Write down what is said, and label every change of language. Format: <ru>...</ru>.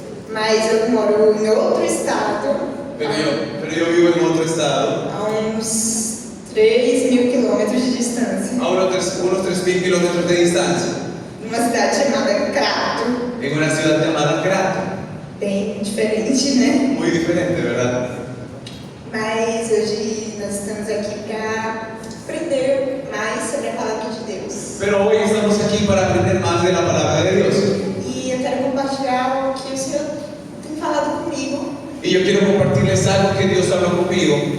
<pt>Mas eu moro em outro estado,</pt> <es>Pero yo vivo en otro estado,</es> <pt>a uns 3.000 quilômetros de distância,</pt> <es>a unos 3.000 kilómetros de distancia,</es> <pt>numa cidade chamada Crato.</pt> <es>en una ciudad llamada Crato.</es> <pt>Bem diferente, né?</pt> <es>Muy diferente, ¿verdad?</es> <pt>Mas hoje nós estamos aqui para aprender mais sobre a palavra de Deus.</pt> <es>Pero hoy estamos aquí para aprender más de la palabra de Dios.</es> <pt>E eu quero compartilhar o que o Senhor tem falado comigo</pt> <es>Y yo quiero compartirles algo que Dios habló conmigo</es>